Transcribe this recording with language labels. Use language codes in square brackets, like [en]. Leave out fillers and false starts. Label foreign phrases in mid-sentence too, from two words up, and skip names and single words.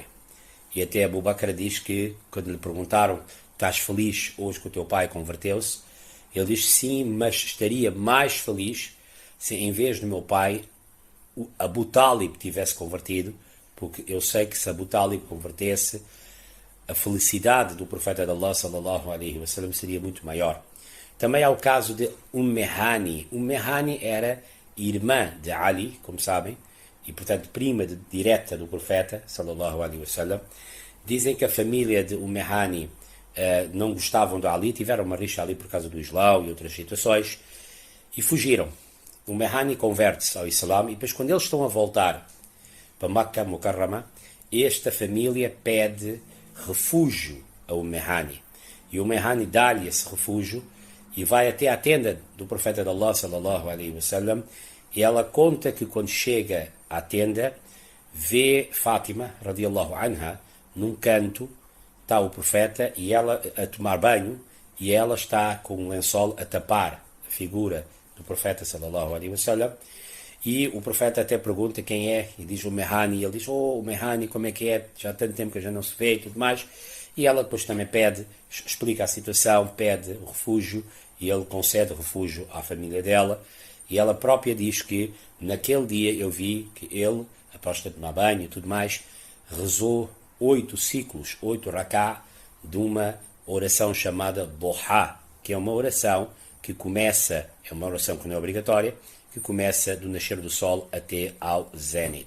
[pt] E até Abu Bakr diz que, quando lhe perguntaram: estás feliz hoje que o teu pai converteu-se? Ele diz: sim, mas estaria mais feliz se em vez do meu pai Abu Talib tivesse convertido, porque eu sei que se Abu Talib convertesse, a felicidade do profeta de Allah [ar] صلى الله عليه وسلم [pt] seria muito maior. Também há o caso de Hani. Hani era irmã de Ali, como sabem, e portanto prima direta do profeta [ar] صلى الله عليه وسلم. [pt] Dizem que a família de Hani não gostavam de Ali, tiveram uma rixa ali por causa do Islão e outras situações, e fugiram. Hani converte-se ao Islã, e depois, quando eles estão a voltar para Makkah Mukarramah, esta família pede refúgio a Hani. E Hani dá-lhe esse refúgio e vai até à tenda do profeta de Allah [ar] صلى الله عليه وسلم, [pt] e ela conta que quando chega à tenda, vê Fátima [ar] رضي الله عنها [pt] num canto, está o profeta e ela a tomar banho, e ela está com um lençol a tapar a figura do profeta [ar] صلى الله عليه وسلم, [pt] e o profeta até pergunta quem é, e diz o Mehani, e ele diz, o Mehani, como é que é, já há tanto tempo que já não se vê e tudo mais, e ela depois também pede, explica a situação, pede o refúgio, e ele concede o refúgio à família dela, e ela própria diz que naquele dia eu vi que ele, após ter tomar banho e tudo mais, rezou 8 ciclos, 8 raká, de uma oração chamada Duha, que é uma oração que começa, é uma oração que não é obrigatória, que começa do nascer do sol até ao zénite.